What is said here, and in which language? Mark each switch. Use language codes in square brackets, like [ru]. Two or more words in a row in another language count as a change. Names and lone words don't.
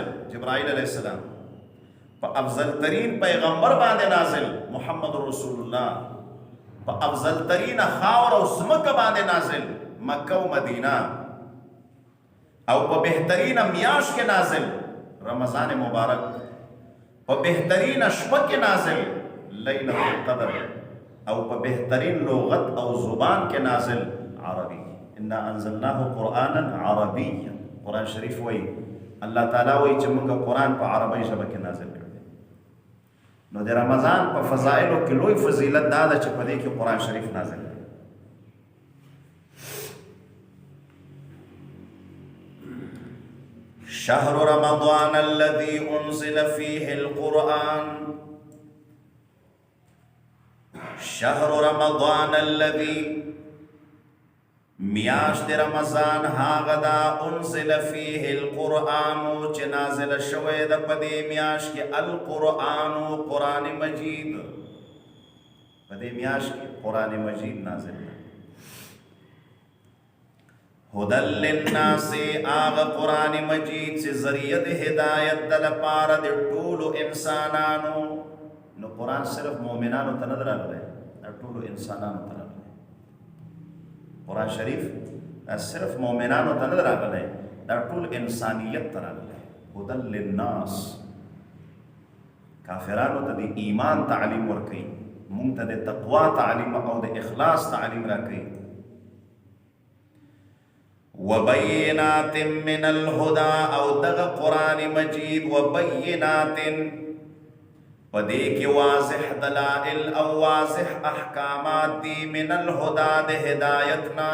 [ps] جبرائیل علیه السلام، په افضل ترین پیغمبر باندې نازل محمد رسول الله، په افضل ترین خاور او ځمکه باندې نازل مکه او مدینه، او په بهترین میاشت کې نازل رمضان مبارک، په بهترین شپه کې نازل لیلة القدر، او په بهترین لغت او زبان کې نازل عربي. [ar] انا انزلناه قرآنا عربيا. [ps] قرآن شریف وایي الله تعالی وایي چې موږ قرآن په عربی ژبه کې نازل کړی. نو د رمضان په فضائلو کې لوی فضیلت دا ده چې په دې کې قرآن شریف نازل دی. [ar] شهر رمضان الذي انزل فيه القرآن، شهر رمضان الذي [ps] میاشت رمضان هاغه دا [ar] انزل فيه القرآن [ps] چې نازل شوی د پدې میاشت کې القرآن قرآن مجید، پدې میاشت کې قرآن مجید نازل دی. [ar] هدى للناس [ps] آغا قرآن مجید سے ذریعہ د ہدایت د لپاره د ټولو انسانانو. نو قرآن صرف مومنانو ته نه راغلی، دا ټولو انسانانو ته راغلی. قرآن شریف صرف مومنانو ته نه راغلی، دا ټول انسانیت ته راغلی. [ar] هدى للناس [ps] کافرانو ته د ایمان تعلیم ورکوي، مونږ ته د تقوا تعلیم او د اخلاص تعلیم راکوي. [ar] وبینات من الهدى [ps] او دغه قرآن مجید وبینات پدې کې واضح دلائل او واضح احکامات دي [ar] من الهدى [ps] د هدایتنا.